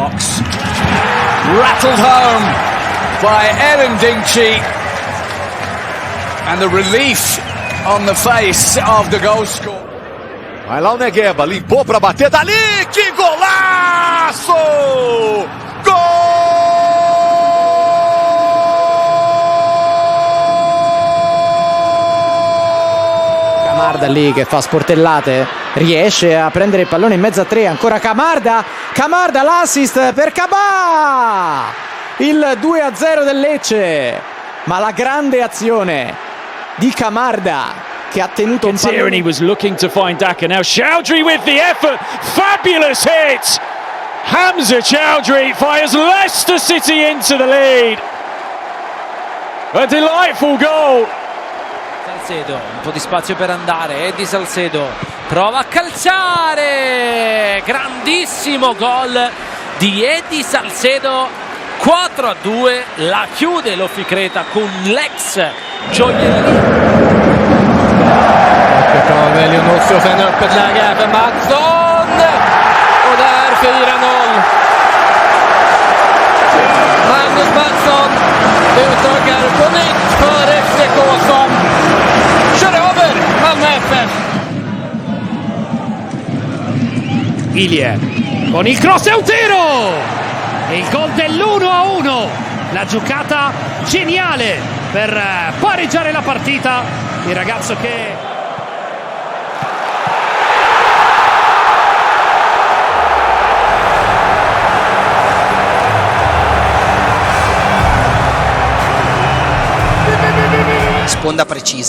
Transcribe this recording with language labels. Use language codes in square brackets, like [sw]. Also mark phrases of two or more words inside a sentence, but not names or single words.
[en] cross rattled home by Ellen Dinkci, and the relief on the face of the goal scorer. [pt] Vai lá o Negueba, limpou pra bater dali, que golaço! Gol! [it] Camarda lì che fa sportellate, riesce a prendere il pallone in mezzo a tre, ancora Camarda, l'assist per Cabà, il 2-0 del Lecce, ma la grande azione di Camarda che ha tenuto un pallone. [en] And he was looking to find Daka, now Chowdhury with the effort, fabulous hit, Hamza Chowdhury fires Leicester City into the lead, a delightful goal. [it] Salcedo, un po' di spazio per andare, Eddie Salcedo prova a calciare, grandissimo gol di Eddie Salcedo, 4-2, la chiude l'Officreta con l'ex gioiellino. [sv] Lionel står för en öppet läge för Mattsson och där 4-0. Magnus Mattsson utökar på nytt för FCK som kör över Malmö FF. [it] Ilie con il cross e un tiro, il gol dell'1-1, la giocata geniale per pareggiare la partita, il ragazzo che sponda precisa.